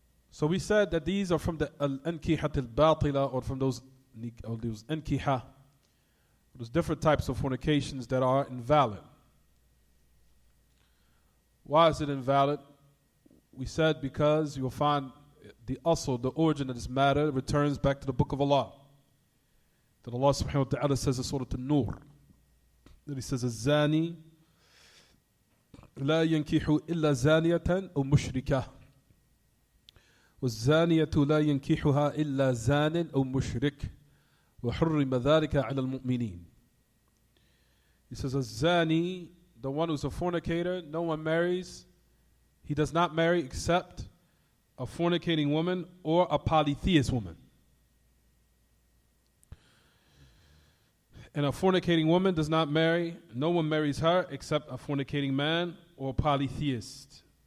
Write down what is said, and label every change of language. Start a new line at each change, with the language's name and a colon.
English: So we said that these are from the
Arabic: al-ankihat al-batila,
English: or from those ankiha, those different types of fornications that are invalid. Why is it invalid? We said because you'll find the origin of this matter returns back to the Book of Allah. That Allah subhanahu wa ta'ala says in Surah An-Nur, that He says,
Arabic: الزاني لا ينكح إلا زانية أو مشركة والزانية لا ينكحها إلا زان أو مشرك وحرم ذلك على المؤمنين.
English: He says, الزاني, the one who's a fornicator, no one marries. He does not marry except a fornicating woman or a polytheist woman. And a fornicating woman does not marry, no one marries her except a fornicating man or a polytheist.